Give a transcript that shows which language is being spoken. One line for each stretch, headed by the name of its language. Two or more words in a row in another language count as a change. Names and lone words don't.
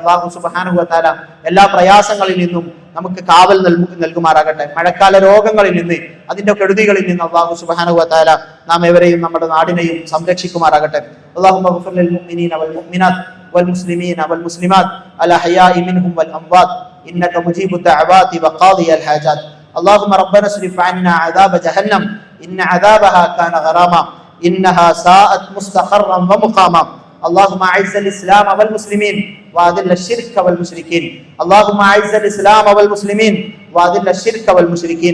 Malayalam: അല്ലാഹു
Arabic: سبحانه وتعالى
Malayalam: എല്ലാ പ്രയാസങ്ങളിൽ നിന്നും നമുക്ക് കാവൽ നൽകുമാറാകട്ടെ. മഴക്കാല രോഗങ്ങളിൽ നിന്ന്, അതിന്റെ കെടുതികളിൽ നിന്ന് അല്ലാഹു
Arabic: سبحانه وتعالى
Malayalam: നാം എവരെയും നമ്മുടെ നാടിനെയും സംരക്ഷിക്കുമാറാകട്ടെ.
Arabic: اللهم اغفر للمؤمنين والمؤمنات والمسلمين والمسلمات الأحياء منهم والأموات إنك مجيب الدعوات وقاضي الحاجات. اللهم ربنا اصرف عنا عذاب جهنم إن عذابها كان غراما إنها ساءت مستقرا ومقاما. اللهم أعز الإسلام والمسلمين وأذل الشرك والمشركين. اللهم أعز الإسلام والمسلمين وأذل الشرك والمشركين.